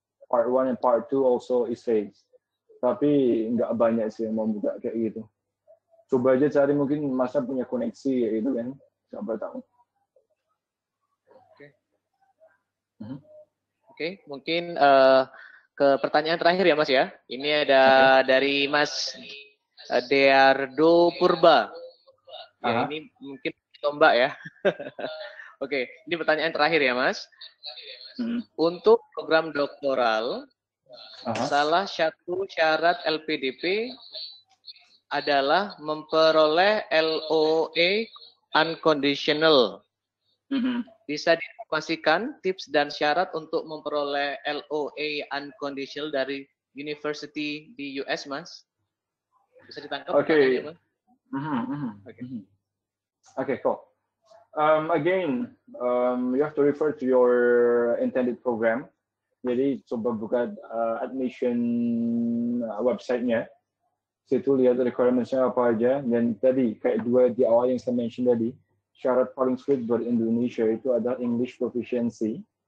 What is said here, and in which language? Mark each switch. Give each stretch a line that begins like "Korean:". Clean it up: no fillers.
English: Part 1 and part 2 also essays.
Indonesian: Tapi nggak banyak sih yang mau buka kayak gitu. Coba aja cari, mungkin masa punya koneksi kayak gitu kan. Siapa tahu. Oke, mungkin ke pertanyaan terakhir ya Mas ya. Ini ada dari Mas Deardo Purba. Ya, ini mungkin tombak ya. Oke, ini pertanyaan terakhir ya Mas. Untuk program doktoral, salah satu syarat LPDP adalah memperoleh LOA unconditional. Bisa diinformasikan tips dan syarat untuk memperoleh LOA unconditional dari university di US, Mas? Bisa ditangkap pertanyaannya, Mas?
English: Okay, cool. Again, you have to refer to your intended program.
Indonesian: Jadi coba buka admission website-nya. Situ lihat requirements-nya apa aja. Dan tadi kayak dua di awal yang saya mention tadi, syarat paling sulit buat Indonesia itu adalah English proficiency.